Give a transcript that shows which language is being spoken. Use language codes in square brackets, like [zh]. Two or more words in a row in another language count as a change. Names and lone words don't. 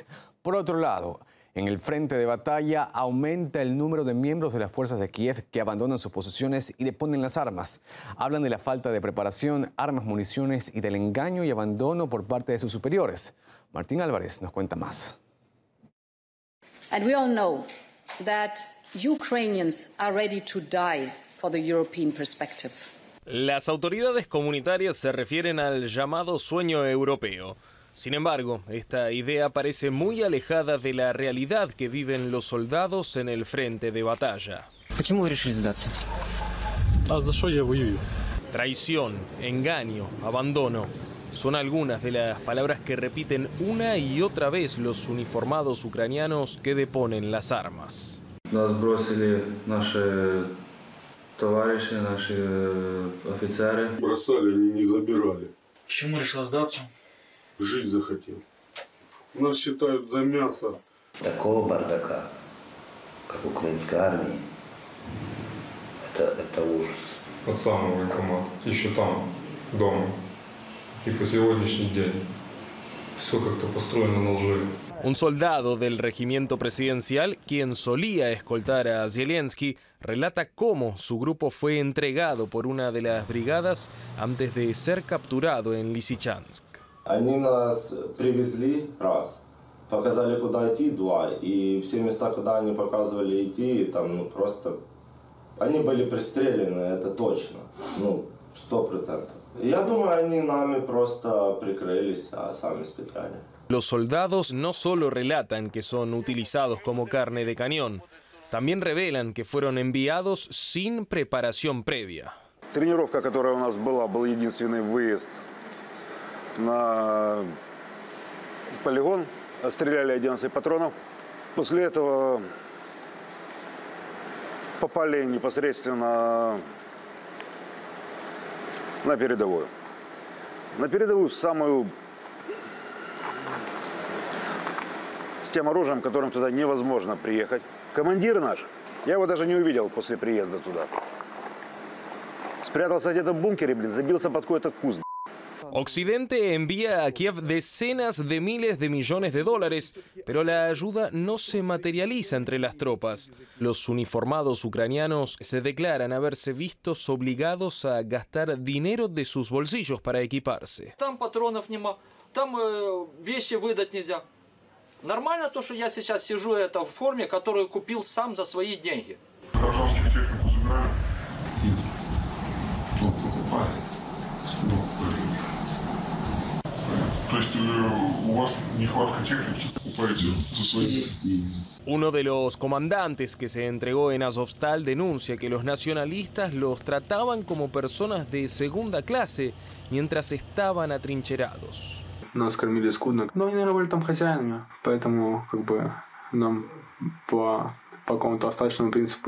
[es] Por otro lado, en el frente de batalla aumenta el número de miembros de las fuerzas de Kiev que abandonan sus posiciones y deponen las armas. Hablan de la falta de preparación, armas, municiones y del engaño y abandono por parte de sus superiores. Martín Álvarez nos cuenta más. [en] And we all know that Ukrainians are ready to die for the European perspective. [es] Las autoridades comunitarias se refieren al llamado sueño europeo. Sin embargo, esta idea parece muy alejada de la realidad que viven los soldados en el frente de batalla. [ru] ¿Почему вы решили сдаться? ¿За что я воюю? [es] Traición, engaño, abandono. Son algunas de las palabras que repiten una y otra vez los uniformados ucranianos que deponen las armas. [ru] Нас бросили наши товарищи, наши офицеры. Бросали, не забирали. Почему решил сдаться? Жить захотел. Нас считают за мясо. Такого бардака, как в украинской армии, это ужас. Под самый военкомат, еще там, дома. И по сегодняшний день все как-то построено на лжи. [es] Un soldado del regimiento presidencial, quien solía escoltar a Zelensky, relata cómo su grupo fue entregado por una de las brigadas antes de ser capturado en Lysychansk. [ru] Они нас привезли раз, показали куда идти два, и все места, куда они показывали идти, там просто они были пристреляны, это точно, 100%. Я думаю, они нами просто прикрылись, а сами специально. [es] Los soldados no solo relatan que son utilizados como carne de cañón, también revelan que fueron enviados sin preparación previa. [ru] Тренировка, которая у нас была, был единственный выезд на полигон. Стреляли 11 патронов. После этого попали непосредственно на передовую. На передовую, в самую... с тем оружием, которым туда невозможно приехать. Командир наш, я его даже не увидел после приезда туда. Спрятался где-то в бункере, забился под какой-то куст. [es] Occidente envía a Kiev decenas de miles de millones de dólares, pero la ayuda no se materializa entre las tropas. Los uniformados ucranianos se declaran haberse vistos obligados a gastar dinero de sus bolsillos para equiparse. [ru] Там патронов нема, там вещи выдать нельзя. Нормально то, что я сейчас сижу это в форме, которую купил сам за свои деньги. Гражданскую технику забирали? Покупали. То есть у вас нехватка техники, покупаете за свои деньги? [es] Uno de los comandantes que se entregó en Azovstal denuncia que los nacionalistas los trataban como personas de segunda clase mientras estaban atrincherados. [ru] Нас кормили скудно, но они, наверное, были там хозяинами, поэтому нам по какому-то остаточному принципу.